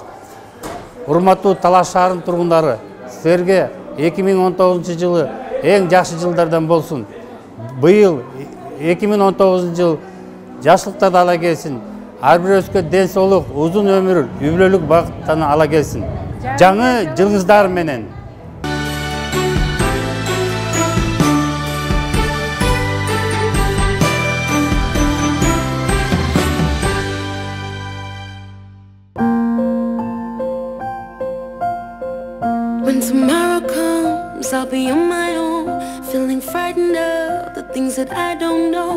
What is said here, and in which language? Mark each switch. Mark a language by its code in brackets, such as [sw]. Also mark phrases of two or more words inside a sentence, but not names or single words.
[ky] Урматтуу Талаш шаарынын тургундары, силерге 2019 жылы эң жакшы жылдардан болсун. Быйыл 2019 жыл жашылыктарды ала келсин. Ар бирөөбүзгө ден соолук, узун өмүр, үй бүлөлүк бакыттаны ала келсин. Жаңы жылыңыздар менен. [en] When tomorrow comes, I'll be on my own, feeling frightened of the things that I don't know.